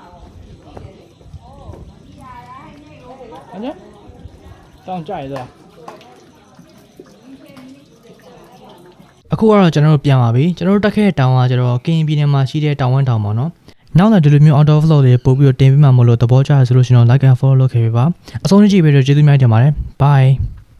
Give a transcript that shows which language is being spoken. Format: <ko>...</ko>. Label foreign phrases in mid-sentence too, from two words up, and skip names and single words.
<my>။အဲ့တောင်ကြရတော့အခုကတော့ကျွန်တော်တို့ပြန်ပါပြီကျွန်တော်တို့တက်ခဲ့တဲ့တောင်ကကျတော့ကရင်ပြည်နယ်မှာရှိတဲ့တောင်ဝမ်းတောင်ပေါ့နော်။နောက်လည်းဒီလိုမျိုး</my> <en>outdoor vlog</en> <my>တွေပို့ပြီးတော့တင်ပြမှာမလို့သဘောကျရဆိုလို့ရှိရင်တော့</my> <en>like and follow</en> <my>လုပ်ခဲ့ပေးပါ။အဆုံးထိကြည့်ပြီးတော့ကျေးဇူးများတင်ပါတယ်။ Bye</my>